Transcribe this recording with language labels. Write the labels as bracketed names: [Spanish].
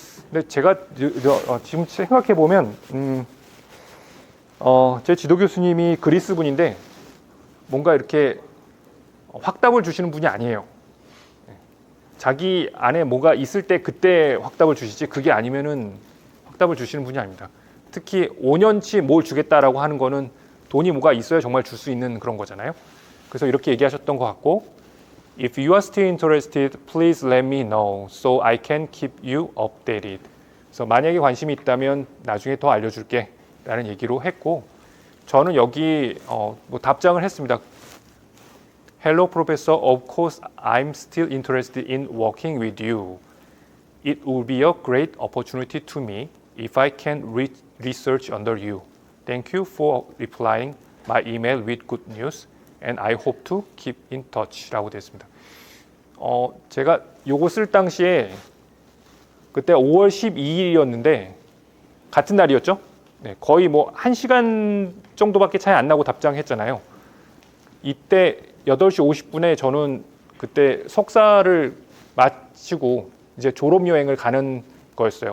[Korean] 근데 제가 지금 생각해 보면 제 지도 교수님이 그리스 분인데 뭔가 이렇게 확답을 주시는 분이 아니에요. 자기 안에 뭐가 있을 때 그때 확답을 주시지 그게 아니면은 확답을 주시는 분이 아닙니다. 특히 5년치 뭘 주겠다라고 하는 거는 돈이 뭐가 있어야 정말 줄 수 있는 그런 거잖아요. 그래서 이렇게 얘기하셨던 것 같고 [English] If you are still interested, please let me know so I can keep you updated. [Korean] 그래서 만약에 관심이 있다면 나중에 더 알려줄게 라는 얘기로 했고 저는 여기 뭐 답장을 했습니다. [English] Hello, Professor. Of course, I'm still interested in working with you. It will be a great opportunity to me if I can research under you. Thank you for replying my email with good news, and I hope to keep in touch라고 [Korean] 되어 있습니다. 제가 요거 쓸 당시에 그때 5월 12일이었는데 같은 날이었죠? 네, 거의 뭐 1시간 정도밖에 차이 안 나고 답장했잖아요. 이때 8시 50분에 저는 그때 석사를 마치고 이제 졸업 여행을 가는 거였어요.